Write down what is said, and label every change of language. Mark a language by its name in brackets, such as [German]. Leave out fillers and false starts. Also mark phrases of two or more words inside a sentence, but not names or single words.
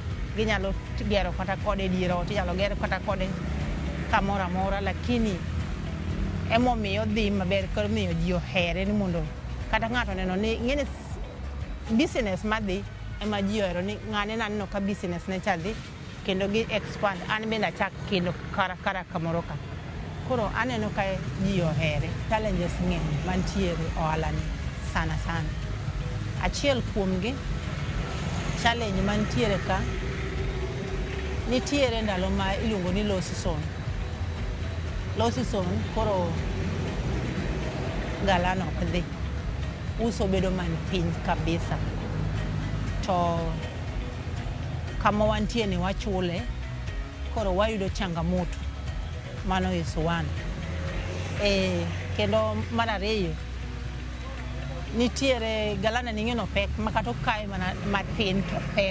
[Luo (Kenya and Tanzania)] Ginyalo gero kata kode dier ot, inyalo gero kata kode kamoro amora lakini emomiyo dhi maber koro miyo ji ohere ni mondo kata ng'ato neno ni ing'eni business madhi ema ji ohero ni ng'ane naneno ka business ne chadhi kendo gi expand an bende achak kelo kara kamoro ka. Koro aneno ka ji ohere. Challenges ng'eny mantiere ohalani sana. Achiel kuomgi, challenge mantiere ka, nitiere ndalo ma iluongo ni [English] low season. Low season [Luo (Kenya and Tanzania)] koro galano ok dhi. Uso bedo man piny kabisa. To kama wantie ni wachule, koro wayudo changamoto. Mano [English] is one. [Luo (Kenya and Tanzania)] Kendo mar ariyo, nitiere galana ning'eno pek makato kae mana matin to pek.